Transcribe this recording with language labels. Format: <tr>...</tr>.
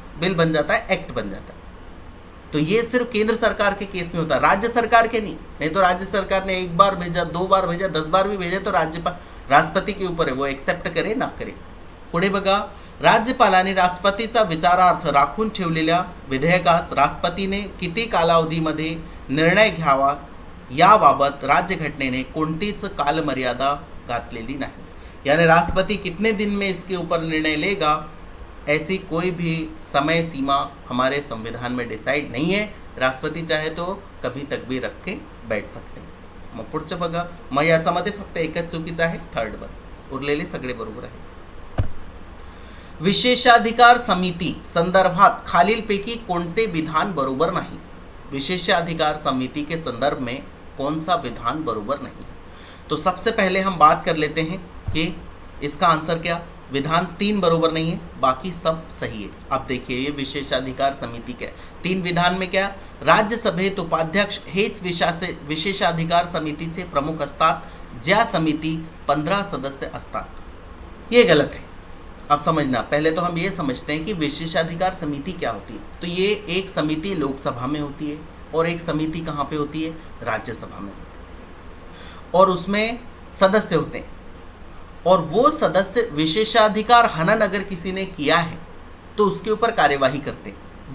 <hi>Bill बन जाता है, एक्ट बन जाता है। तो ये सिर्फ केंद्र सरकार के केस में होता है, राज्य सरकार के नहीं। नहीं तो राज्य सरकार ने एक बार भेजा, 2 बार भेजा, 10 बार भी भेजा तो</hi> <mr>राष्ट्रपती</mr> <hi>के ऊपर आहे, वो एक्सेप्ट करे ना करे.</hi> <mr>पुढे बघा, राज्यपालाने राष्ट्रपतीचा विचारार्थ राखून ठेवलेल्या विधेयकास राष्ट्रपतीने किती कालावधीमध्ये निर्णय घ्यावा याबाबत राज्यघटनेने कोणतीच कालमर्यादा घातलेली नाही.</mr> <hi>यानी राष्ट्रपति कितने दिन में इसके ऊपर निर्णय लेगा, ऐसी कोई भी समय सीमा हमारे संविधान में डिसाइड नहीं है. राष्ट्रपती चाहे तो कभी तक भी रख के बैठ सकते हैं.</hi> <mr>मग पुढचं बघा, मग याच्यामध्ये फक्त एकच चुकीचं आहे, थर्ड वन, उरलेले सगळे बरोबर आहे. विशेषाधिकार समिती संदर्भात खालीलपैकी कोणते विधान बरोबर नाही.</mr> <hi>विशेषाधिकार समिति के संदर्भ में कौन सा विधान बरोबर नहीं है. तो सबसे पहले हम बात कर लेते हैं कि इसका आंसर क्या, विधान 3 बरोबर नहीं है, बाकी सब सही है. अब देखिए ये विशेषाधिकार समिति क्या है.</hi> <mr>3</mr> <hi>विधान में क्या,</hi> <mr>राज्यसभेत उपाध्यक्ष हेच विशेषाधिकार समितीचे प्रमुख असतात, ज्या समिती 15 सदस्य असतात.</mr> <hi>ये गलत है. अब समझना, पहले तो हम ये समझते हैं कि विशेषाधिकार समिति क्या होती है. तो ये एक समिति लोकसभा में होती है और एक समिति कहाँ पे होती है, राज्यसभा में होती है, और उसमें सदस्य होते हैं. और वो सदस्य विशेषाधिकार हनन अगर किसी ने किया है तो उसके ऊपर कार्यवाही करते हैं.</hi>